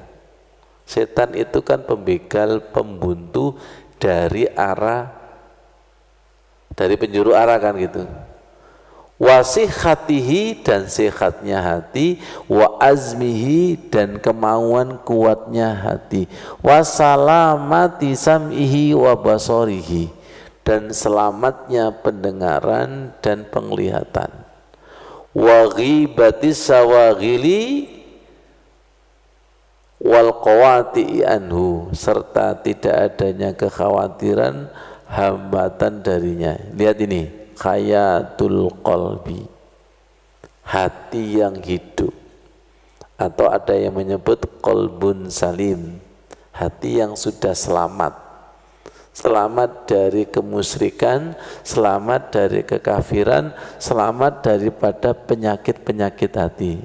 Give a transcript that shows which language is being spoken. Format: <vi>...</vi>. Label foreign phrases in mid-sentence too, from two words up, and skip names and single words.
<id>Setan itu kan pembegal, pembuntu dari penjuru arah kan gitu. Wasihatihi, dan sehatnya hati,</id> <ar>وعزمه,</ar> <id>dan kemauan kuatnya hati,</id> <ar>وسلامة سمعه وبصره,</ar> <id>dan selamatnya pendengaran dan penglihatan,</id> <ar>وغيبة الشواغل والقواطع عنه,</ar> <id>serta tidak adanya kekhawatiran, hambatan darinya. Lihat ini,</id> <ar>حياة القلب,</ar> <id>hati yang hidup, atau ada yang menyebut</id> <ar>قلب سليم,</ar> <id>hati yang sudah selamat, selamat dari kemusyrikan, selamat dari kekafiran, selamat daripada penyakit-penyakit hati.</id>